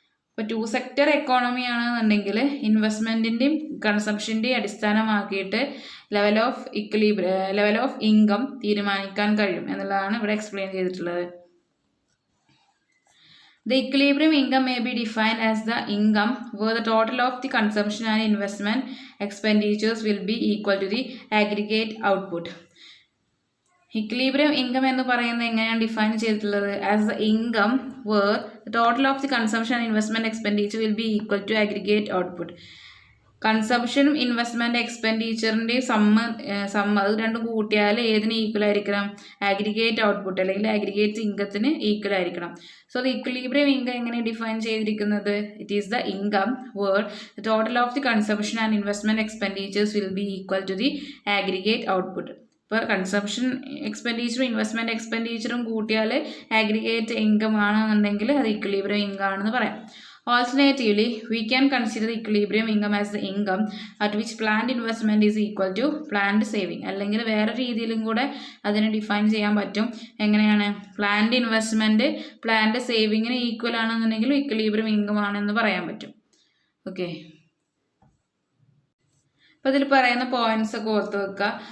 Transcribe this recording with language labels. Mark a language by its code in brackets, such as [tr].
[ml] ഇപ്പോൾ 2 sector economy ആണെന്നുണ്ടെങ്കിൽ ഇൻവെസ്റ്റ്മെൻറ്റിൻ്റെയും കൺസംഷൻ്റെയും അടിസ്ഥാനമാക്കിയിട്ട് level of income തീരുമാനിക്കാൻ കഴിയും എന്നുള്ളതാണ് ഇവിടെ എക്സ്പ്ലെയിൻ ചെയ്തിട്ടുള്ളത്. [en] The equilibrium income may be defined as the income where the total of the consumption and investment expenditures will be equal to the aggregate output. [ml] Equilibrium income എന്ന് പറയുന്നത് എങ്ങനെയാണ് define ചെയ്തിട്ടുള്ളത്? [en] As the income where the total of the consumption and investment expenditure will be equal to aggregate output. [ml] കൺസംഷനും investment എക്സ്പെൻഡിച്ചറിൻ്റെയും സമ്മ അത് രണ്ടും കൂട്ടിയാൽ ഏതിന് equal ആയിരിക്കണം? ആഗ്രിഗേറ്റ് ഔട്ട്പുട്ട് അല്ലെങ്കിൽ ആഗ്രിഗേറ്റ് ഇൻകത്തിന് ഈക്വൽ ആയിരിക്കണം. [en] so the equilibrium income [ml] എങ്ങനെ ഡിഫൈൻ ചെയ്തിരിക്കുന്നത്? [en] It is the income where the total of the consumption and investment expenditures will be equal to the aggregate output. [ml] ഇപ്പോൾ കൺസംഷൻ എക്സ്പെൻഡിച്ചറും ഇൻവെസ്റ്റ്മെൻറ്റ് എക്സ്പെൻഡിച്ചറും കൂട്ടിയാൽ aggregate income ആണെന്നുണ്ടെങ്കിൽ അത് equilibrium income ആണെന്ന് പറയാം. [en] Alternatively, we can consider the equilibrium income as the income at which planned investment is equal to planned saving. [ml] അല്ലെങ്കിൽ വേറെ രീതിയിലും കൂടെ അതിനെ ഡിഫൈൻ ചെയ്യാൻ പറ്റും. എങ്ങനെയാണ്? പ്ലാൻഡ് ഇൻവെസ്റ്റ്മെൻറ്റ് പ്ലാൻഡ് സേവിങ്ങിന് ഈക്വൽ ആണെന്നുണ്ടെങ്കിൽ ഇക്വിലിബ്രിയം ഇൻകം ആണെന്ന് പറയാൻ പറ്റും. ഓക്കെ, അപ്പോൾ ഇതിൽ പറയുന്ന പോയിന്റ്സ് ഒക്കെ ഓർത്ത് വെക്കുക.